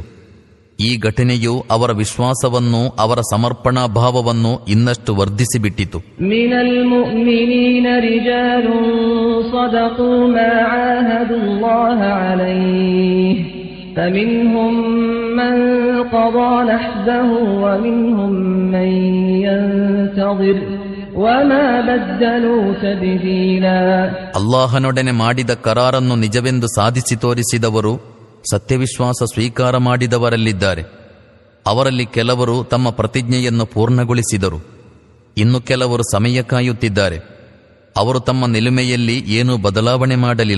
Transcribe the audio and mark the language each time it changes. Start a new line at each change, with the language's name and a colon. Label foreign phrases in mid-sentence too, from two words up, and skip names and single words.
Kannada: ಈ ಘಟನೆಯು ಅವರ ವಿಶ್ವಾಸವನ್ನು, ಅವರ ಸಮರ್ಪಣಾ ಭಾವವನ್ನು ಇನ್ನಷ್ಟು ವರ್ಧಿಸಿಬಿಟ್ಟಿತು.
Arabic: من المؤمنين رجال صدقوا ما عاهدوا الله عليه فمنهم من قضى نحبه ومنهم من ينتظر وما بدلوا تبديلا.
Kannada: ಅಲ್ಲಾಹನೊಡನೆ ಮಾಡಿದ ಕರಾರನ್ನು ನಿಜವೆಂದು ಸಾಧಿಸಿ ತೋರಿಸಿದವರು ಸತ್ಯವಿಶ್ವಾಸ ಸ್ವೀಕಾರ ಮಾಡಿದವರಲ್ಲಿದ್ದಾರೆ. ಅವರಲ್ಲಿ ಕೆಲವರು ತಮ್ಮ ಪ್ರತಿಜ್ಞೆಯನ್ನು ಪೂರ್ಣಗೊಳಿಸಿದರು, ಇನ್ನು ಕೆಲವರು ಸಮಯ ಕಾಯುತ್ತಿದ್ದಾರೆ. ಅವರು ತಮ್ಮ ನಿಲುಮೆಯಲ್ಲಿ ಏನೂ ಬದಲಾವಣೆ ಮಾಡಲಿಲ್ಲ.